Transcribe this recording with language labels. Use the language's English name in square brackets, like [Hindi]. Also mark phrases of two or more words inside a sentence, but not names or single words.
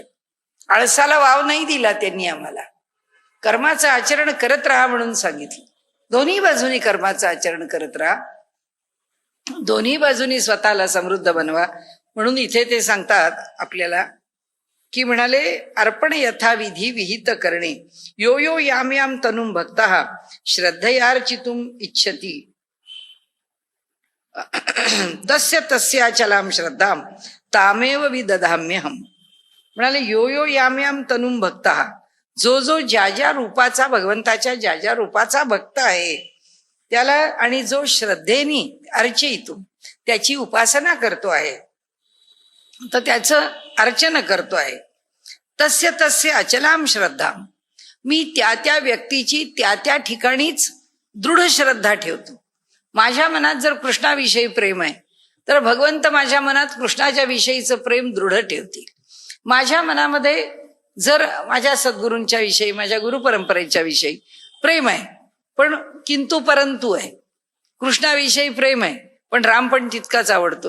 [Marathi] आळसाला वाव नाही दिला त्यांनी, आम्हाला कर्माचं आचरण करत राहा म्हणून सांगितलं. दोन्ही बाजूनी कर्माचं आचरण करत राहा, दोन्ही बाजूनी स्वतःला समृद्ध बनवा. म्हणून इथे ते सांगतात आपल्याला की म्हणाले, अर्पण यथाविधी विहित करणे, [Sanskrit] यो यो याम याम तनुम भक्तः श्रद्धयार्चितुम इच्छति तस्य तस्याचलाम श्रद्धाम तामेव विदधाम्यहम. म्हणाले, यो यो याम याम तनुम भक्तः, [Marathi] जो जो ज्या ज्या रूपाचा, भगवंताच्या ज्या ज्या रूपाचा भक्त आहे त्याला, आणि जो श्रद्धेने अर्चयितुम त्याची उपासना करतो आहे, तर त्याचं अर्चन करतो आहे, [Sanskrit] तस्य तस्य अचलाम श्रद्धा, [Marathi] मी त्या त्या व्यक्तीची त्या त्या ठिकाणीच दृढ श्रद्धा ठेवतो. माझ्या मनात जर कृष्णाविषयी प्रेम आहे तर भगवंत माझ्या मनात कृष्णाच्या विषयीचं प्रेम दृढ ठेवतील. माझ्या मनामध्ये जर माझ्या सद्गुरूंच्या विषयी, माझ्या गुरुपरंपरेच्या विषयी प्रेम आहे, पण किंतु परंतु आहे, कृष्णाविषयी प्रेम आहे, पण राम पण तितकाच आवडतो.